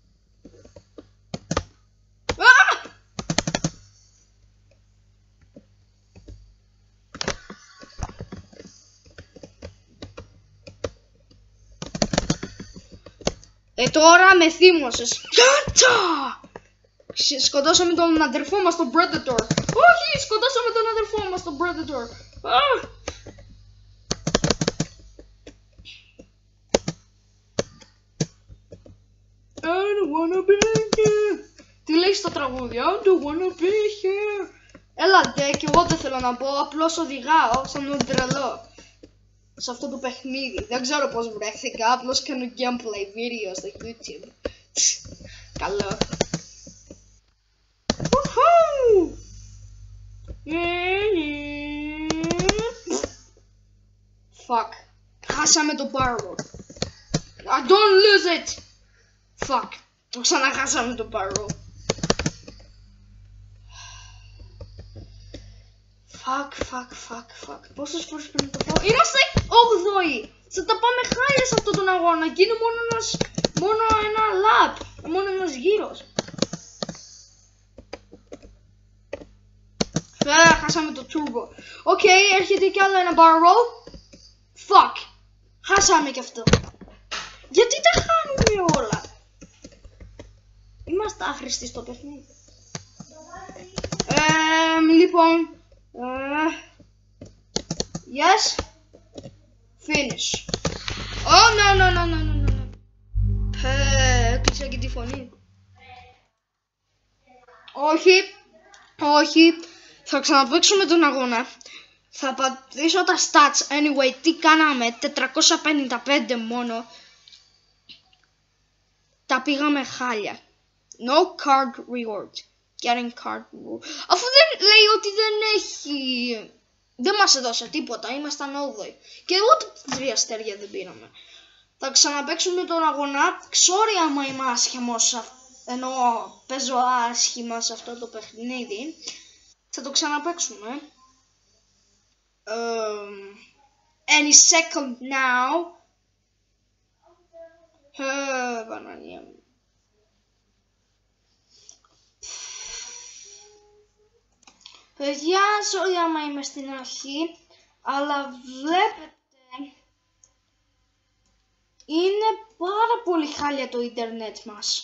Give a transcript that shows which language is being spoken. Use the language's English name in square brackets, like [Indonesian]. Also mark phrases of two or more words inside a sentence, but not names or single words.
[Greek] Τώρα με θύμωσες. Κάτα! Σκοτώσαμε τον αδερφό μας τον Predator. Όχι, σκοτώσαμε τον αδερφό μας τον Predator. [English] I don't wanna be here. [Greek] Τι λέει στο τραγούδι? [English] I don't wanna be here. [Greek] Έλα ντε, και εγώ δεν θέλω να πω. Απλώς οδηγάω σαν τον τρελό σε αυτό το παιχνίδι. Δεν ξέρω πώς βρέθηκα. Απλώς κάνω gameplay video στο YouTube. Καλό. Fuck. Χάσαμε το barrel. [English] I don't lose it. Fuck. [Greek] Ξαναχάσαμε το barrel. Fuck. Πόσες φορές πρέπει να το πω? Είμαστε 8η. Θα τα πάμε χάλια σε αυτόν τον αγώνα. Και είναι μόνο ένα lap. Μόνο ένας γύρος. Χάσαμε το turbo. Έρχεται κι άλλο ένα barrel. Fuck. Χάσαμε κι αυτό. Γιατί τα χάνουμε όλα? Είμαστε άχρηστοι στο παιχνίδι. Λοιπόν. Yes. [English] Finish. Oh, no. [Greek] Έκλεισα και τη φωνή. Όχι. Θα ξαναπαίξουμε τον αγώνα. Θα πατήσω τα stats. Anyway, τι κάναμε? 455 μόνο. Τα πήγαμε χάλια. [English] No card reward. Getting card reward. [Greek] Αφού δεν λέει ότι δεν έχει... Δεν μας έδωσε τίποτα. Ήμασταν 8η. Και ούτε 3 αστέρια δεν πήραμε. Θα ξαναπαίξουμε τον αγώνα. Sorry άμα είμαι άσχημος. Ενώ παίζω άσχημα σε αυτό το παιχνίδι. Θα το ξαναπαίξουμε. [English] Any second now. [Greek] Παναγία μου. Παιδιά, sorry άμα είμαι στην αρχή, αλλά βλέπετε, είναι πάρα πολύ χάλια το ίντερνετ μας.